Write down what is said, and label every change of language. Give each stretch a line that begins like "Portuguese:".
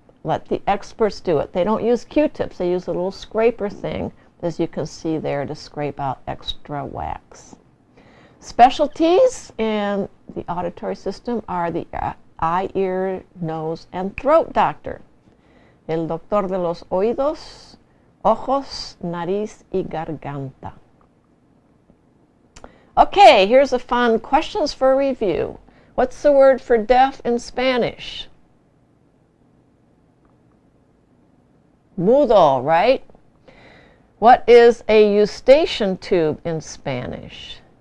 English: Let the experts do it. They don't use Q-tips. They use a little scraper thing, as you can see there, to scrape out extra wax. Specialties in the auditory system are the eye, ear, nose, and throat doctor.
Spanish: El doctor de los oídos, ojos, nariz, y garganta.
English: Okay, here's a fun questions for review. What's the word for deaf in Spanish? Mudo, right? What is a eustachian tube in Spanish?